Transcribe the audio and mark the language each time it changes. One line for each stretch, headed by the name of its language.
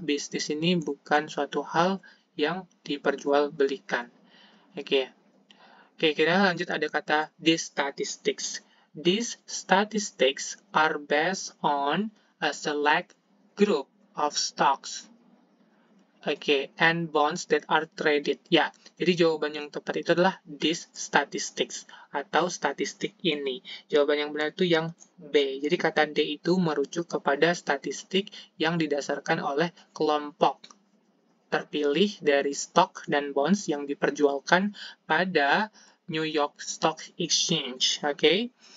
Indonesian: Bisnis ini bukan suatu hal yang diperjualbelikan. Oke. Oke, kita lanjut ada kata
English: these statistics. These statistics are based on a select group of stocks. Oke, and bonds that are traded.
Indonesian: Ya, jadi jawaban yang tepat itu adalah
English: these statistics
Indonesian: atau statistik ini. Jawaban yang benar itu yang B. Jadi kata D itu merujuk kepada statistik yang didasarkan oleh kelompok terpilih dari stok dan bonds yang diperjualkan pada New York Stock Exchange. Oke.